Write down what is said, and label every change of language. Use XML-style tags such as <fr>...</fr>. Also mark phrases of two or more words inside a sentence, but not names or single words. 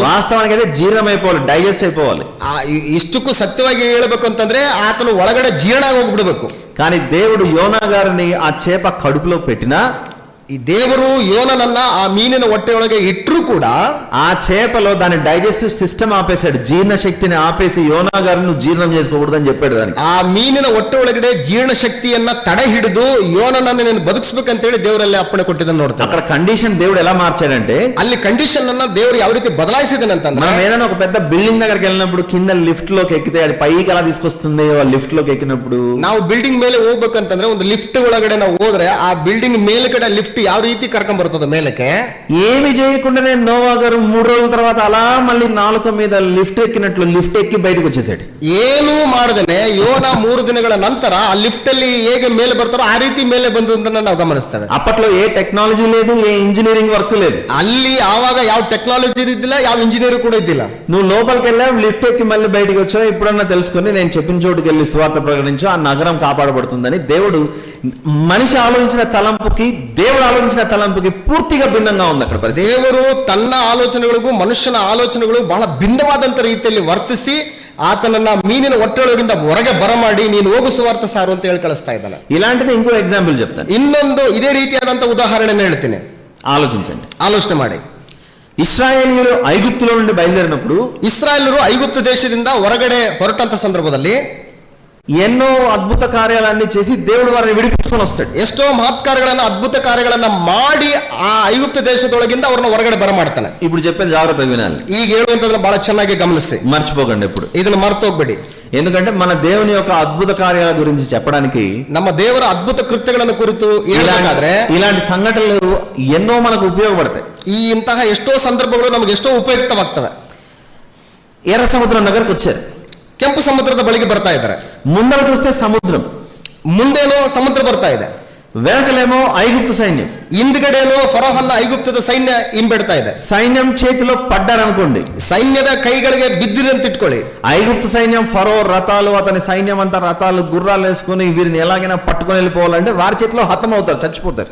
<te>వాస్తవానికి అయితే జీర్ణం అయిపోవాలి, డైజెస్ట్ అయిపోవాలి.</te> <kn>ಇಷ್ಟಕ್ಕೂ ಸತ್ಯವಾಗಿ ಹೇಳ್ಬೇಕು ಅಂತಂದ್ರೆ ಆತನು ಒಳಗಡೆ ಜೀರ್ಣ ಹೋಗ್ಬಿಡ್ಬೇಕು.</kn> <te>కానీ దేవుడు యోనా గారిని ఆ చేప కడుపులో పెట్టినా,</te> <kn>ಈ ದೇವರು ಯೋನನನ್ನ ಆ ಮೀನಿನ ಹೊಟ್ಟೆಯೊಳಗೆ ಇಟ್ಟರೂ ಕೂಡ</kn> <te>ఆ చేపలో దాని</te> <en>digestive system</en> <te>ఆపేశాడు. జీర్ణ శక్తిని ఆపేసి యోనా గారిని నువ్వు జీర్ణం చేసుకోకూడదని చెప్పాడు దానికి.</te> <kn>ಆ ಮೀನಿನ ಹೊಟ್ಟೆ ಒಳಗಡೆ ಜೀರ್ಣ ಶಕ್ತಿಯನ್ನ ತಡೆ ಹಿಡಿದು ಯೋನನನ್ನ ನೀನು ಬದುಕಿಸ್ಬೇಕಂತೇಳಿ ದೇವರಲ್ಲಿ ಅಪ್ಪಣೆ ಕೊಟ್ಟಿದ್ದನ್ನು ನೋಡ್ತಾರೆ.</kn> <te>అక్కడ కండిషన్ దేవుడు ఎలా మార్చాడంటే,</te> <kn>ಅಲ್ಲಿ ಕಂಡೀಷನ್ ಅನ್ನ ದೇವರು ಯಾವ ರೀತಿ ಬದಲಾಯಿಸಿದಾನೆ ಅಂತಂದ್ರೆ,</kn> <te>మనం ఏదైనా ఒక పెద్ద బిల్డింగ్ దగ్గరికి వెళ్ళినప్పుడు కింద లిఫ్ట్ లోకి ఎక్కితే అది పైకి ఎలా తీసుకొస్తుంది? లిఫ్ట్ లోకి ఎక్కినప్పుడు</te> <kn>ನಾವು బిల్డింగ్ ಮೇಲೆ ಹೋಗ್ಬೇಕಂತಂದ್ರೆ ಒಂದು ಲಿಫ್ಟ್ ಒಳಗಡೆ ನಾವು ಹೋದ್ರೆ ಆ ಬಿಲ್ಡಿಂಗ್ ಮೇಲ್ಗಡೆ ಲಿಫ್ಟ್ ಯಾವ ರೀತಿ ಕರ್ಕೊಂಡ್ ಬರ್ತದೆ ಮೇಲಕ್ಕೆ,</kn> <te>ఏమి చేయకుండానే నోవా గారు 3 రోజుల తర్వాత అలా మళ్ళీ నాలుక మీద లిఫ్ట్ ఎక్కినట్లు లిఫ్ట్ ఎక్కి బయటకు వచ్చేసాడు.</te> <kn>ಏನೂ ಮಾಡದೇನೆ ಯೋನ 3 ದಿನಗಳ ನಂತರ ಆ ಲಿಫ್ಟ್ ಅಲ್ಲಿ ಹೇಗೆ ಮೇಲೆ ಬರ್ತಾರೋ ಆ ರೀತಿ ಮೇಲೆ ಬಂದದನ್ನ ನಾವು ಗಮನಿಸ್ತೇವೆ.</kn> <te>అప్పట్లో ఏ టెక్నాలజీ లేదు, ఏ</te> <en>engineering work</en> <te>లేదు.</te> <kn>ಅಲ್ಲಿ ಆವಾಗ ಯಾವ ಟೆಕ್ನಾಲಜಿ ಇದ್ದಿಲ್ಲ, ಯಾವ ಇಂಜಿನಿಯರ್ ಕೂಡ ಇದ್ದಿಲ್ಲ.</kn> <te>నువ్వు లోపలికి వెళ్ళావు, లిఫ్ట్ ఎక్కి మళ్ళీ బయటకు వచ్చావు. ఇప్పుడన్నా తెలుసుకొని నేను చెప్పిన చోటుకి వెళ్ళి సువార్త ప్రకటించు, ఆ నగరం కాపాడబడుతుందని. దేవుడు మనిషి ఆలోచించిన తలంపుకి దేవుడు ఆలోచించిన తలంపుకి పూర్తిగా భిన్నంగా ఉంది అక్కడ పరిస్థితి.</te> <kn>ದೇವರು ತನ್ನ ಆಲೋಚನೆಗಳಿಗೂ ಮನುಷ್ಯನ ಆಲೋಚನೆಗಳು ಬಹಳ ಭಿನ್ನವಾದಂತ ರೀತಿಯಲ್ಲಿ ವರ್ತಿಸಿ ಆತನನ್ನ ಮೀನಿನ ಹೊಟ್ಟೆಯೊಳಗಿಂದ ಹೊರಗೆ ಬರಮಾಡಿ ನೀನು ಹೋಗು ಸುವಾರ್ಥ ಸಾರು ಅಂತ ಹೇಳಿ ಕಳಿಸ್ತಾ ಇದ್ದಾನೆ.</kn> <te>ఇలాంటిది ఇంకో ఎగ్జాంపుల్ చెప్తాను.</te> <kn>ಇನ್ನೊಂದು ಇದೇ ರೀತಿಯಾದಂತ ಉದಾಹರಣೆನ ಹೇಳ್ತೀನಿ,</kn> <te>ఆలోచించండి.</te> <kn>ಆಲೋಚನೆ ಮಾಡಿ.</kn> <te>ఇశ్రాయేలీయులు ఐగుప్తులో నుండి బయలుదేరినప్పుడు,</te> <kn>ಇಸ್ರಾಯೇಲರು ಐಗುಪ್ತ ದೇಶದಿಂದ ಹೊರಗಡೆ ಹೊರಟಂತ ಸಂದರ್ಭದಲ್ಲಿ</kn> <te>ఎన్నో అద్భుత కార్యాలన్నీ చేసి దేవుడు వారిని విడిపించుకొని వస్తాడు.</te> <kn>ಎಷ್ಟೋ ಮಹತ್ಕಾರ್ಯಗಳನ್ನ ಅದ್ಭುತ ಕಾರ್ಯಗಳನ್ನ ಮಾಡಿ ಆ ಐಗುಪ್ತ ದೇಶದೊಳಗಿಂದ ಅವ್ರನ್ನ ಹೊರಗಡೆ ಬರಮಾಡ್ತಾನೆ.</kn> <te>ఇప్పుడు చెప్పేది జాగ్రత్తగా వినాలి,</te> <kn>ಈಗ ಹೇಳುವಂತದನ್ನ ಬಹಳ ಚೆನ್ನಾಗಿ ಗಮನಿಸಿ,</kn> <te>మర్చిపోకండి ఎప్పుడు.</te> <kn>ಇದನ್ನ ಮರ್ತೋಗ್ಬೇಡಿ.</kn> <te>ఎందుకంటే మన దేవుని యొక్క అద్భుత కార్యాల గురించి చెప్పడానికి,</te> <kn>ನಮ್ಮ ದೇವರ ಅದ್ಭುತ ಕೃತ್ಯಗಳನ್ನು ಕುರಿತು ಹೇಳಬೇಕಾದ್ರೆ</kn> <te>ఇలాంటి సంఘటనలు ఎన్నో మనకు ఉపయోగపడతాయి.</te> <kn>ಈ ಇಂತಹ ಎಷ್ಟೋ ಸಂದರ್ಭಗಳು ನಮಗೆ ಎಷ್ಟೋ ಉಪಯುಕ್ತವಾಗ್ತವೆ.</kn> <te>ఎర్ర సముద్రం దగ్గరకు వచ్చారు,</te> <kn>ಕೆಂಪು ಸಮುದ್ರದ ಬಳಿಗೆ ಬರ್ತಾ ಇದ್ದಾರೆ.</kn> <te>ముందర చూస్తే సముద్రం,</te> <kn>ಮುಂದೇನೋ ಸಮುದ್ರ ಬರ್ತಾ ಇದೆ,</kn> <te>వెనకలేమో ఐగుప్తు సైన్యం,</te> <kn>ಹಿಂದ್ಗಡೆನೋ ಫರೋಹನ್ನ ಐಗುಪ್ತದ ಸೈನ್ಯ ಹಿಂಬೆಡ್ತಾ ಇದೆ.</kn> <te>సైన్యం చేతిలో పడ్డారనుకోండి,</te> <kn>ಸೈನ್ಯದ ಕೈಗಳಿಗೆ ಬಿದ್ದಿರಂತ ಇಟ್ಕೊಳ್ಳಿ.</kn> <te>ఐగుప్తు సైన్యం, ఫరో రథాలు, అతని సైన్యం అంతా రథాలు గుర్రాలు వేసుకుని వీరిని ఎలాగైనా పట్టుకొని వెళ్ళిపోవాలంటే వారి చేతిలో హతం అవుతారు, చచ్చిపోతారు.</te>